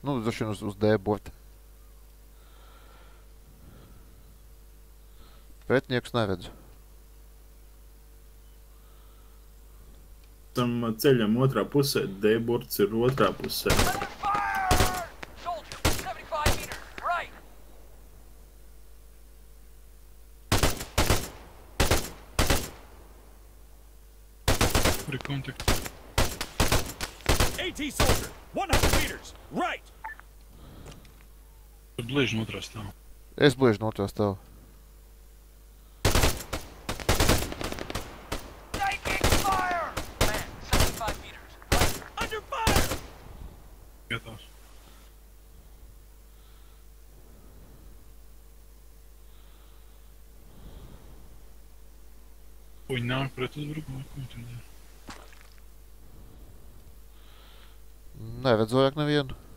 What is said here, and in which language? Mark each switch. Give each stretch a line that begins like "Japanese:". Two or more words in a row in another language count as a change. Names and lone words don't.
Latvian: Nu, droši vien uz D-borta. Pretniekus neredzu. Tam ceļam otrā pusē. D-burts ir otrā pusē.
English: Under fire! Soldier, 75 meters, right!
Latvian: Kur ir kontakti?
English: AT soldier, 100 meters, right!
Latvian: Tur blieži no otrā stāv. Es bliežu no otrā stāvu.
English: Taking fire! Man, 75 meters, right! Under fire!
Latvian: Gatavs. Viņi nāk pret uzbrukumu, ko viņi tur dara? Neredzu vairāk nevienu.